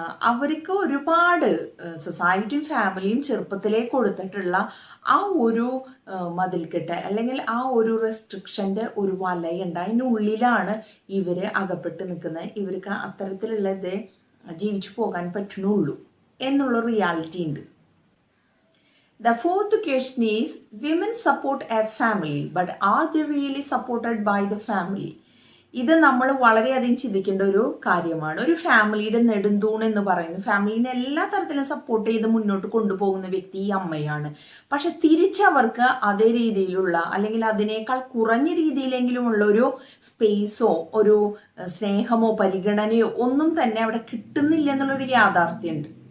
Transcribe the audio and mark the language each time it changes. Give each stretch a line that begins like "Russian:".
Malayalam: അവർക്ക് ഒരുപാട് സൊസൈറ്റിയും ഫാമിലിയും ചെറുപ്പത്തിലേ കൊടുത്തിട്ടുള്ള ആ ഒരു മതിൽക്കെട്ട് അല്ലെങ്കിൽ ആ ഒരു റെസ്ട്രിക്ഷൻ്റെ ഒരു വലയുണ്ട്. അതിനുള്ളിലാണ് ഇവർ അകപ്പെട്ട് നിൽക്കുന്നത്. ഇവർക്ക് അത്തരത്തിലുള്ളത് ജീവിച്ചു പോകാൻ പറ്റുന്നുള്ളൂ എന്നുള്ള റിയാലിറ്റി ഉണ്ട്.
English: The fourth question is, women support a family, but are they really supported by the family?
Malayalam: ഇത് നമ്മൾ വളരെയധികം ചിന്തിക്കേണ്ട ഒരു കാര്യമാണ്. ഒരു ഫാമിലിയുടെ നെടുന്തൂൺ എന്ന് പറയുന്നത്, ഫാമിലിനെ എല്ലാ തരത്തിലും സപ്പോർട്ട് ചെയ്ത് മുന്നോട്ട് കൊണ്ടുപോകുന്ന വ്യക്തി ഈ അമ്മയാണ്. പക്ഷെ തിരിച്ചവർക്ക് അതേ രീതിയിലുള്ള അല്ലെങ്കിൽ അതിനേക്കാൾ കുറഞ്ഞ രീതിയിലെങ്കിലുമുള്ള ഒരു സ്പേസോ ഒരു സ്നേഹമോ പരിഗണനയോ ഒന്നും തന്നെ അവിടെ കിട്ടുന്നില്ല എന്നുള്ളൊരു യാഥാർത്ഥ്യമുണ്ട്.